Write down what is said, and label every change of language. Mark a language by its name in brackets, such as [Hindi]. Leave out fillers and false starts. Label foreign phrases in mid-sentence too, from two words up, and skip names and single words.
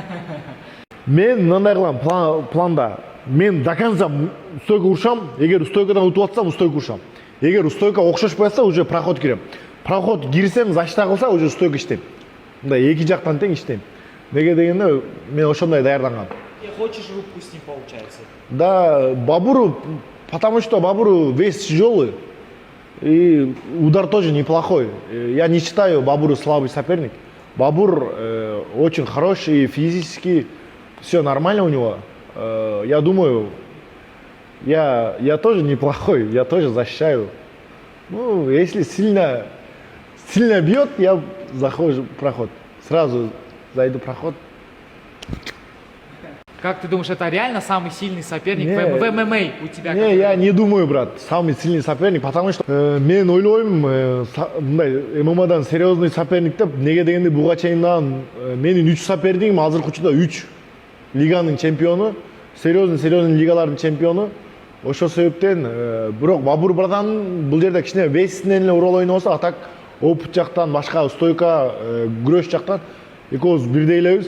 [Kyrgyz] Мен мындай кылам планда. Мен [Russian] до конца [Kyrgyz] стойка урушам, эгер стойкадан утуп атсам, стойка урушам. Эгер стойка окшошпой атса, уже проход кирем. Проход кирсем, защита кылса, уже стойка иштейм. Мындай эки жактан тең иштейм. Неге дегенде мен ошондой даярдангам. [Russian] Хочешь рубку с ним, получается? Да, Бабуру, потому что Бабуру вес тяжелый, и удар тоже неплохой. Я не считаю Бабуру слабый соперник. Бабур очень хороший, физически, все нормально у него. Я думаю, я тоже неплохой, я тоже защищаю. Ну, если сильно бьет, я захожу в проход. Сразу зайду в проход. Как ты думаешь, это реально самый сильный соперник в ММА у тебя? Не, я не думаю, брат, самый сильный соперник, потому что [Kyrgyz] мен ойлойм, мындай ММАдан [Russian] серьезный соперник [Kyrgyz] деп, неге дегенде буга чейин менин 3 сопернигим азыркы учурда 3 лиганын чемпиону, серьезный лигалардын чемпиону. Ошол себептен бирок Бабур братан бул жерде кичине весинен эле урал ойнобосо, а так опыт жактан, башка стойка, күрөш жактан экөөбүз бирдей элебиз.